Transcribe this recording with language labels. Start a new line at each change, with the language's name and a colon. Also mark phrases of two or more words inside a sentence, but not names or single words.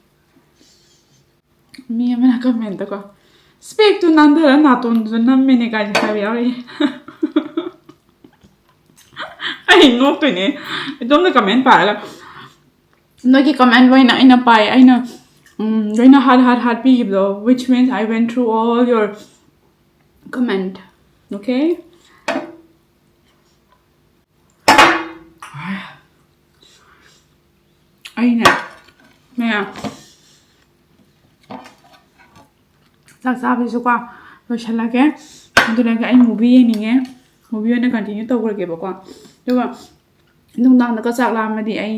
Manipuri: ꯃꯤ ꯑꯃꯅ ꯀꯃꯦꯟꯇꯀꯣ ꯁ꯭ꯄꯦꯛꯇꯨ ꯅꯥꯟꯊꯔ ꯅꯥꯇꯣꯟꯗꯨꯁꯨ ꯅꯝꯃꯦꯅꯦ ꯀꯥꯏꯁꯦ ꯍꯥꯏꯕ ꯌꯥꯎꯔꯛꯏ ꯑꯩ ꯅꯣꯛꯇꯣꯏꯅꯦ ꯏꯇꯣꯝꯗ ꯀꯃꯦꯟ ꯄꯥꯔꯒ ꯅꯣꯏꯒꯤ ꯀꯃꯦꯟ ꯂꯣꯏꯅ ꯑꯩꯅ ꯄꯥꯏ ꯑꯩꯅ ꯂꯣꯏꯅ ꯍꯥꯠ ꯄꯤꯈꯤꯕꯗꯣ
English: which means I went through all your comment okay
Manipuri: ꯑꯩꯅ ꯃꯌꯥꯝ ꯆꯥꯛ ꯆꯥꯕꯁꯨꯀꯣ ꯂꯣꯏꯁꯜꯂꯒꯦ ꯑꯗꯨꯅꯒ ꯑꯩ ꯃꯨꯚꯤ ꯌꯦꯡꯅꯤꯡꯉꯦ ꯃꯨꯚꯤ ꯑꯣꯏꯅ ꯀꯟꯇꯤꯅ꯭ꯌꯨ ꯇꯧꯈ꯭ꯔꯒꯦꯕꯀꯣ ꯑꯗꯨꯒ ꯅꯨꯡꯗꯥꯡꯗꯒ ꯆꯥꯛ ꯂꯥꯝꯃꯗꯤ ꯑꯩ